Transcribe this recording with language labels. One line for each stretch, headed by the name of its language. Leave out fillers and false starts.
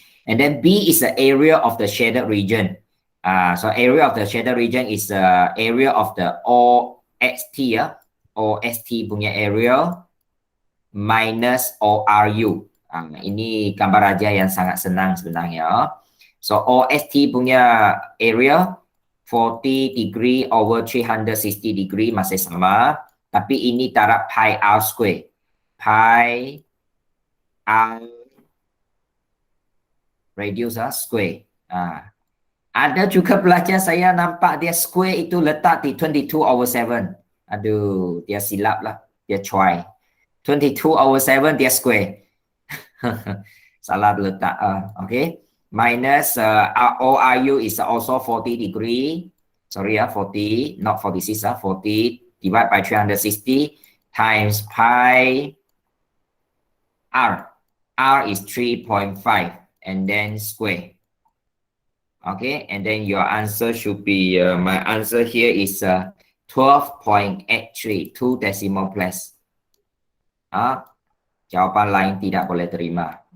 English: And then B is the area of the shaded region. So area of the shaded region is the area of the OST.
Malay: OST punya area minus ORU. Ini gambar aja yang sangat senang sebenarnya. So OST punya area 40 degree over 360 degree masih sama. Tapi ini taraf pi r square. Pi r radius square. Ada juga pelajar saya nampak dia square itu letak di 22/7. Aduh, dia silap lah. Dia try. 22/7 dia square. Salah letak. Okay.
English: Minus ORU is also 40 degree. Sorry 40, not 46. 40 divided by 360 times pi r. R is 3.5 and then square. Okay, and then your answer should be, my answer here is 12.83, 2 decimal place.
Malay: Jawapan lain tidak boleh terima.